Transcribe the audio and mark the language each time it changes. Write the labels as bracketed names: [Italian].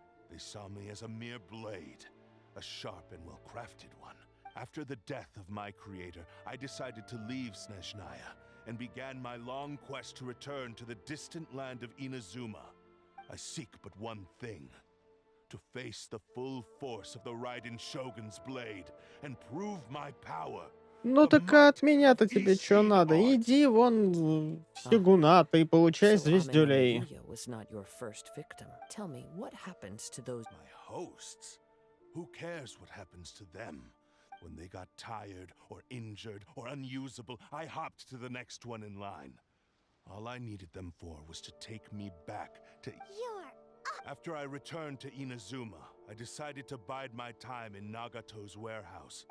[English] They saw me as a mere blade, a sharp and well-crafted one. After the death of my creator, I decided to leave Snezhnaya and began my long quest to return to the distant land of Inazuma. I seek but one thing: to face the full force of the Raiden Shogun's blade and prove my power. [Russian] Ну так а от меня-то тебе что надо? Иди вон в Сегуната и получай звездюлей. [English] was not your first victim. Tell me, what happens to those... My hosts? Who cares what happens to them? When they got tired or injured or unusable, I hopped to the next one in line. All I needed them for was to take me back to... After I returned to Inazuma, I decided to bide my time in Nagato's warehouse.